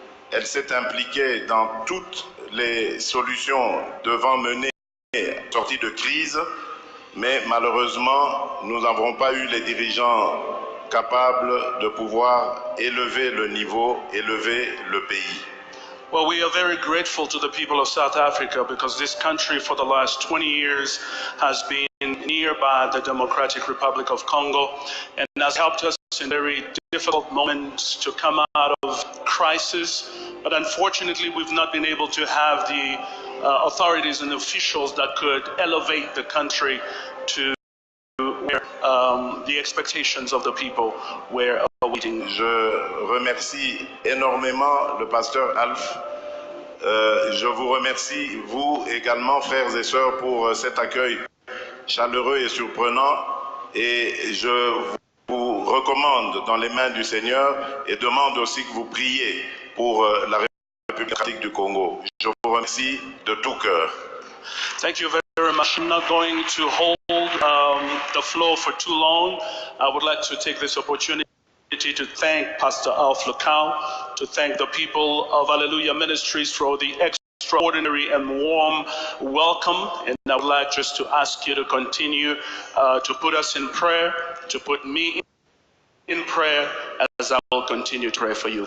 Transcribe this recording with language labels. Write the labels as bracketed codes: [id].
[fr] Elle s'est impliquée dans toutes les solutions devant mener à la sortie de crise, mais malheureusement, nous n'avons pas eu les dirigeants capables de pouvoir élever le niveau, élever le pays. [en] Well, we are very grateful to the people of South Africa because this country for the last 20 years has been nearby the Democratic Republic of Congo, and has helped us in very difficult moments to come out of crisis. But unfortunately, we've not been able to have the authorities and officials that could elevate the country to where the expectations of the people were awaiting. [fr] Je remercie énormément le pasteur Alf. Je vous remercie, vous également, frères et sœurs, pour cet accueil chaleureux et surprenant. Et je vous recommande dans les mains du Seigneur et demande aussi que vous priez pour la République démocratique du Congo. Je vous remercie de tout cœur. [en] Thank you very much. I'm not going to hold the floor for too long. I would like to take this opportunity to thank Pastor Alf Lukau, to thank the people of Hallelujah Ministries for the extraordinary and warm welcome. And I would like just to ask you to continue to put us in prayer, to put me in prayer as I will continue to pray for you.